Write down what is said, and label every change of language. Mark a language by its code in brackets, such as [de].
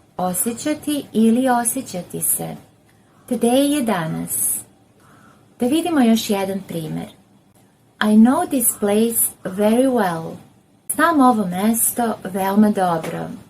[sr] Osjećati ili osjećati se. Today je danas. Da vidimo još jedan primjer. [en] I know this place very well. [sr] Znam ovo mesto veoma dobro.